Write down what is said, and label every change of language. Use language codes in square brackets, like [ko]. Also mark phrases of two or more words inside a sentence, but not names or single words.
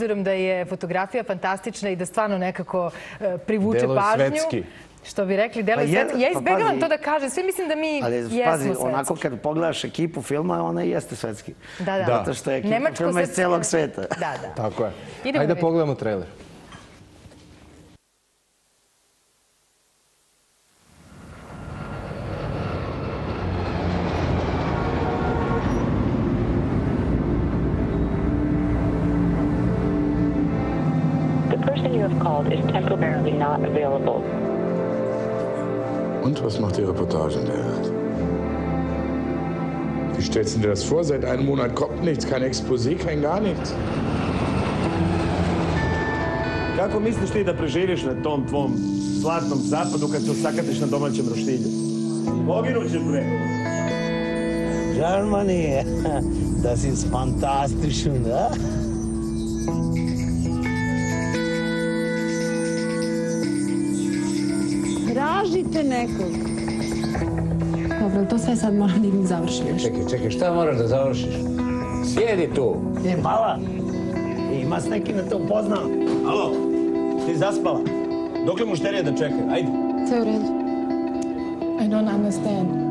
[sr] obzirom da je fotografija fantastična i da stvarno nekako privuče Deluje pažnju. svetski. Što bi rekli, deluje Pa je- svetski. Ja pa izbegavam pazi- to da kažem. Sve mislim da mi Ali jesmo pazi, svetski. onako kad pogledaš ekipu filma, ona i jeste svetski. Da. Zato što je ekipa filma iz celog sveta. Da. Tako je. Idemo Ajde da da pogledamo trailer. [en] The person you have called is temporarily not available. [de] Und was macht die Reportage in der Art? Wie stellst du dir das vor? Seit einem Monat kommt nichts, kein Exposé, kein gar nichts. [sr] Kako misliš ti da preživiš na tom tvom zlatnom zapadu kad se osakatiš na domaćem roštilju? Poginućeš, bre. [de] Germany, das ist fantastisch, ne? [sr] Tražite nekog. Dobro, to sve sad moram da idem završim još. Čekaj, šta moraš da završiš? Sjedi tu. Mala, ima s nekim da te upoznam. Alo, ti zaspala? Dokle mušterija da čeka? Ajde. Sve u redu. [en] I don't understand.